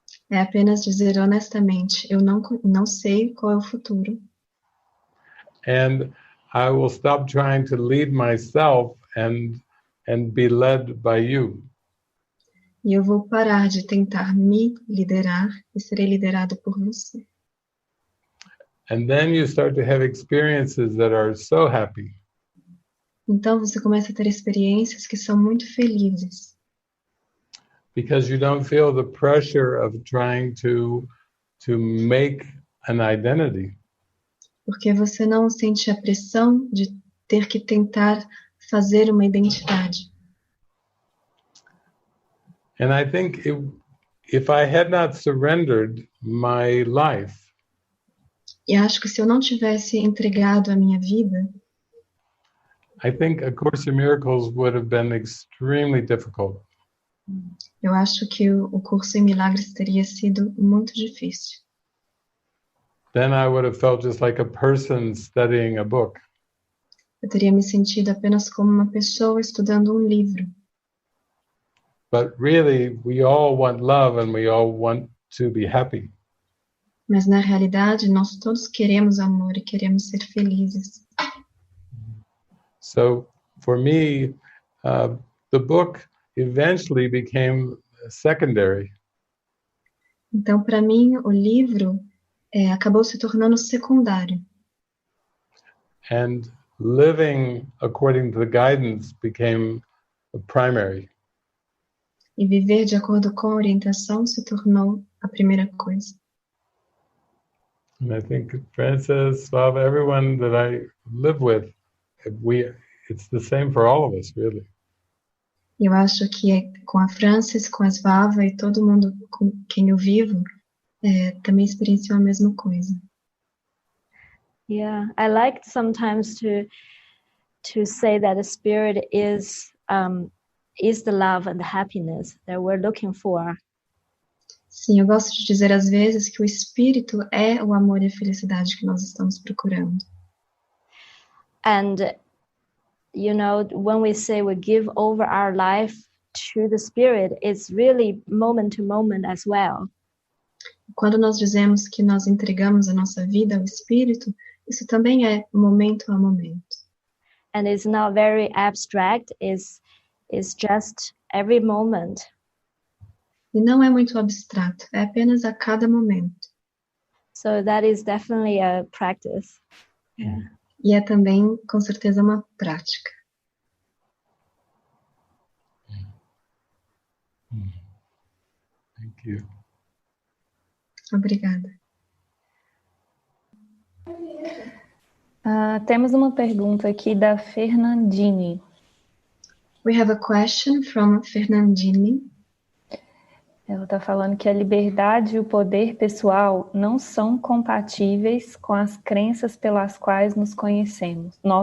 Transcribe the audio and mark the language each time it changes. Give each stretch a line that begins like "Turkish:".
Portuguese: é apenas dizer honestamente, eu não sei qual é o futuro.
English: And I will stop trying to lead myself and be led by you.
Portuguese: E eu vou parar de tentar me liderar e serei liderado por você.
English: And then you start to have experiences that are so happy.
Portuguese: Então você começa a ter experiências que são muito felizes.
English: Because you don't feel the pressure of trying to make an identity.
Portuguese: Porque você não sente a pressão de ter que tentar fazer uma identidade.
English: And I think if I had not surrendered my life,
Portuguese: E acho que se eu não tivesse entregado a minha vida,
English: I think A Course in Miracles would have been extremely difficult.
Portuguese: eu acho que o curso em Milagres teria sido muito difícil.
English: Then I would have felt just like a person studying a book.
Portuguese: Eu teria me sentido apenas como uma pessoa estudando um livro.
English: But really, we all want love and we all want to be happy.
Portuguese: Mas na realidade, nós todos queremos amor e queremos ser felizes.
English: So for me, the book eventually became secondary.
Portuguese: Então, para mim, o livro acabou se tornando secundário.
English: And living according to the guidance became primary.
Portuguese: E viver de acordo com a orientação se tornou a primeira coisa.
English: And I think Francis, Svava, everyone that I live with, it's the same for all of us, really.
Portuguese: Eu acho que com a Francis, com a Svava e todo mundo com quem eu vivo, também experienciou a mesma coisa.
English: Yeah, I like sometimes to say that the spirit is the love and the happiness that we're looking for.
Portuguese: Sim, eu gosto de dizer às vezes que o espírito é o amor e a felicidade que nós estamos procurando.
English: And you know, when we say we give over our life to the spirit, it's really moment to moment as well.
Portuguese: Quando nós dizemos que nós entregamos a nossa vida ao espírito, isso também é momento a momento.
English: And it's not very abstract, it's just every moment.
Portuguese: E não é muito abstrato, é apenas a cada momento.
English: So that is definitely a practice. Yeah.
Portuguese: E é também, com certeza, uma prática.
English: Thank you.
Portuguese: Obrigada. Temos uma pergunta aqui da Fernandine.
English: We have a question from Fernandine.
Portuguese: Ela está falando que a liberdade e o poder pessoal não são compatíveis com as crenças pelas quais nos conhecemos.